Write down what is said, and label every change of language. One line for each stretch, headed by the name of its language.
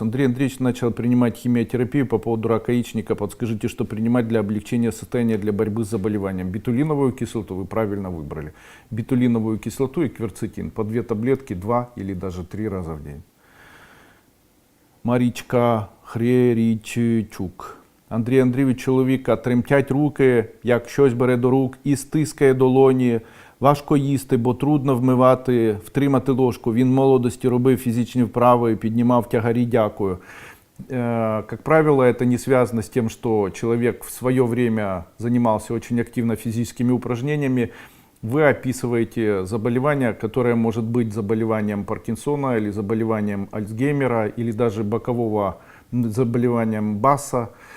Russian: Андрей Андреевич начал принимать химиотерапию по поводу рака яичника. Подскажите, что принимать для облегчения состояния, для борьбы с заболеванием. Бетулиновую кислоту вы правильно выбрали. Бетулиновую кислоту и кверцетин. По 2 таблетки 2 или даже 3 раза в день.
Ukrainian: Марічка Хреріччук. Андрій Андрійович, чоловіка тремтять руки, як щось бере до рук і стискає долоні. Важко їсти, бо трудно втримати ложку. Він в молодости робив фізичні вправи, піднімав тягарі, дякую.
Russian: Как правило, это не связано с тем, что человек в свое время занимался очень активно физическими упражнениями. Вы описываете заболевание, которое может быть заболеванием Паркинсона или заболеванием Альцгеймера или даже бокового заболеванием Басса.